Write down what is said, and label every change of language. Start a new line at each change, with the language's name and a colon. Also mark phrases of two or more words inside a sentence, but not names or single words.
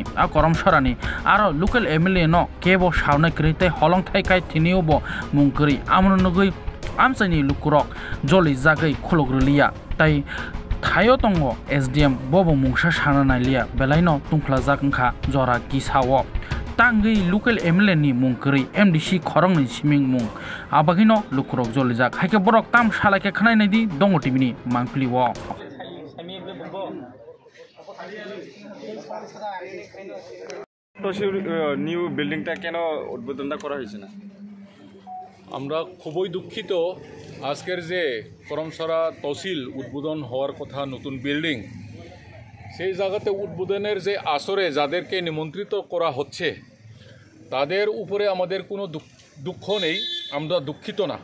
Kok Borok: आ करम सारानि आरो
English: local MLA
Kok Borok: न केबो सावनाय क्रिते हलंथाइ काय तिनियोबो मुंकरि आमनगै आमसाइनि लुकुरक जलि जागै खुलग्रलिया ताई थायो तंगो एसडीएम बबो मुंसा साना नाइलिया बेलाइनो तुंख्ला जागंखा जरा गिसावो तांगै
English: local MLA
Kok Borok: नि मुंकरि एमडीसी खरंनि सिमिं मुं आबागिनो लुकुरक जलि जाग हाइके बरक ताम सालाके खनायनायदि दंग टिभिनि मांफ्लिवो
English: new buildingta
Bangla: কেন উদ্বোধনটা করা হয়েছে না? আমরা খুবই দুঃখিত আজকের যে করমসরা তহসিল উদ্বোধন হওয়ার কথা নতুন বিল্ডিং সেই জায়গাতে উদ্বোধনের যে আসরে যাদেরকে নিমন্ত্রিত করা হচ্ছে তাদের উপরে আমাদের কোনো দুঃখ নেই, আমরা দুঃখিত না।